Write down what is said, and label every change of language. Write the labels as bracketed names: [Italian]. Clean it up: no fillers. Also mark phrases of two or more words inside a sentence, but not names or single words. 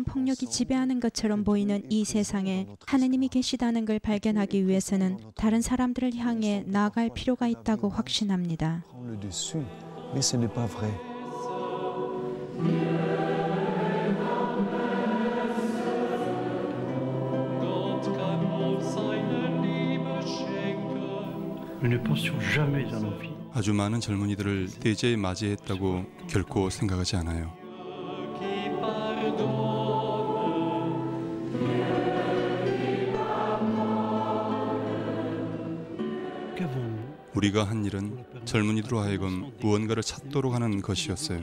[Korean] 폭력이 지배하는 것처럼 보이는 이 세상에 하느님이 계시다는 걸 발견하기 위해서는 다른 사람들을 향해 나아갈 필요가 있다고 확신합니다. [French] Mais ce n'est pas vrai. Nous ne pensions jamais dans nos vies [Korean] 아주 많은 젊은이들을 대제에 맞이했다고 결코 생각하지 않아요. 우리가 한 일은 젊은이들로 하여금 무언가를 찾도록 하는 것이었어요.